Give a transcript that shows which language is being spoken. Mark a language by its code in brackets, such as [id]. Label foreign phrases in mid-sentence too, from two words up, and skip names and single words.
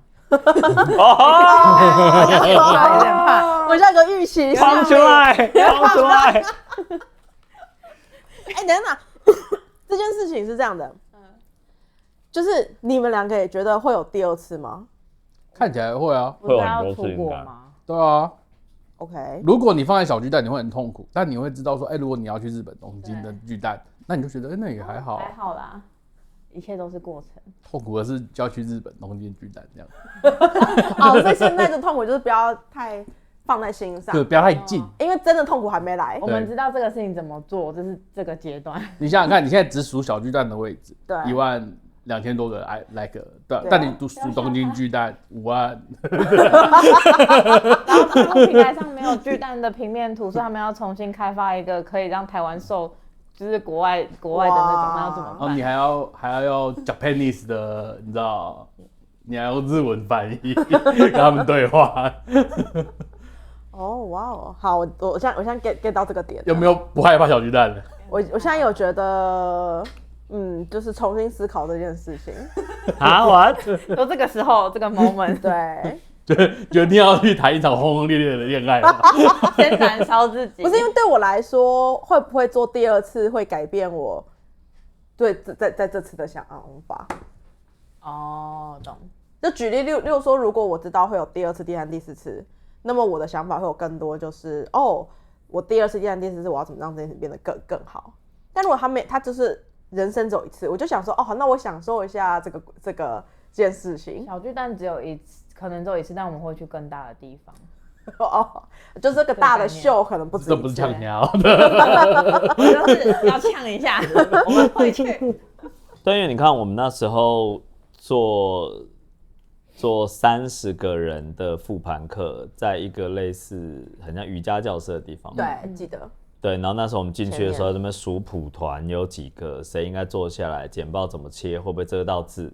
[zh] 我像個預期，放出來，放出來。等等，這件事情是這樣的，就是你們2個也覺得會有第2次嗎？看起來會啊，會有很多次應該。對啊，OK。如果你放在小巨蛋，你會很痛苦，但你會知道說，如果你要去日本東京的巨蛋，那你就覺得，那也還好，還好啦。一切都是過程，痛苦的是就要去日本東京巨蛋這樣。所以現在的痛苦就是不要太放在心上，对，不要太近，因為真的痛苦還沒來。我們知道這個事情怎麼做，這是這個階段。你想想看，你現在只數小巨蛋的位置，對，12000多個来個，对，但你數東京巨蛋5萬，然後他们平台上沒有巨蛋的平面圖，所以他們要重新開發一個可以讓台灣受。就是國外的那種，那要怎麼辦？然後你還要用 Japanese 的，你知道，你還要用日文翻譯跟他們對話。哇哦，好，我現在 get 到這個點。有沒有不害怕小巨蛋的？我現在有覺得，就是重新思考這件事情。 what？就這個時候，這個 moment，對。決定要去談一場轟轟烈烈的戀愛嗎？先燃燒自己。不是，因為對我來說，會不會做第2次會改變我對在這次的想法。懂。就舉例，例如說，如果我知道會有第2次、第3、第4次，那麼我的想法會有更多，就是我第2次、第3、第4次，我要怎麼讓這件事變得更好。但如果他就是人生只有1次，我就想說，那我享受一下這件事情。小巨蛋只有1次。可能只有1次，但我們會去更大的地方。就是這個大的秀可能不止1次。這不是嗆鳥的，就是要嗆一下，我們回去。對，因為你看我們那時候做30個人的復盤課，在一個類似很像瑜伽教室的地方。對，記得。對，然後那時候我們進去的時候，這邊數譜團有幾個，誰應該坐下來，簡報怎麼切，會不會遮到字。